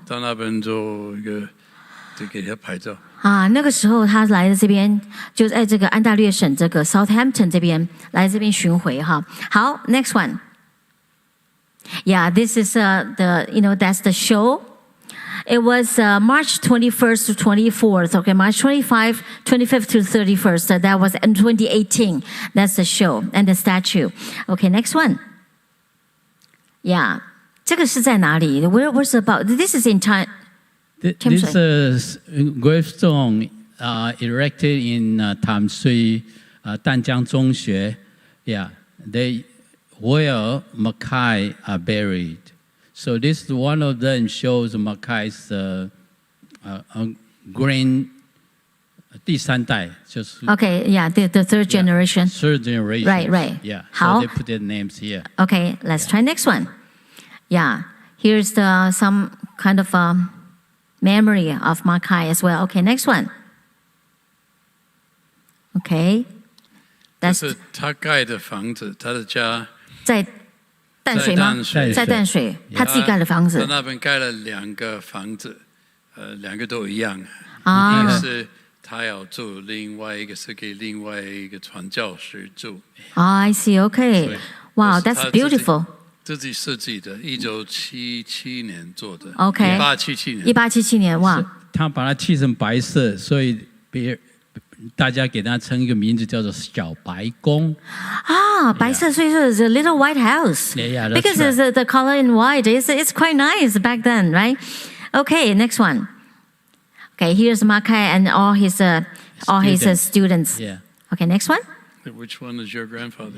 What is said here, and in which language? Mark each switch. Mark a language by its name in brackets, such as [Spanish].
[Chinese] 到那边做一个，就给他拍照。啊，那个时候他来这边，就在这个安大略省这个 Southampton 这边来这边巡回哈。 [English] 好 ，next one. Yeah, this is that's the show. It was March 21st to 24th. Okay, March 25th to 31st. That was in 2018. That's the show and the statue. Okay, next one. [Chinese] Yeah, 这个是在哪里? [English] Where's about? This is in time. This gravestone erected in Tamsui, Danjiang Zhongxue. Yeah, where Mackay are buried. So this one of them shows Mackay's grand [Chinese] 第三代就是 [English] Okay, yeah, the third generation. Third generation. Right. Yeah. How? So they put their names here. Okay, let's try next one. Yeah, here's some kind of memory of Mackay as well. Okay, next one. Okay, [Chinese] 这是他盖的房子，他的家在淡水吗？在淡水，他自己盖的房子。他那边盖了2个房子，2个都一样。啊，一个是他要住，另外一个是给另外一个传教士住。 [English] I see. Okay. Wow, that's beautiful. [Chinese] 自己设计的，1977年做的。 OK. 1877年，哇！他把它漆成白色，所以大家给他称一个名字叫做小白宫。啊，白色，所以说 [English] it's a little white house. Yeah, that's because right. the color in white, it's quite nice back then, right? Okay, next one. Okay, here's Mackay and all his students. Yeah. Okay, next one. Which one is your grandfather?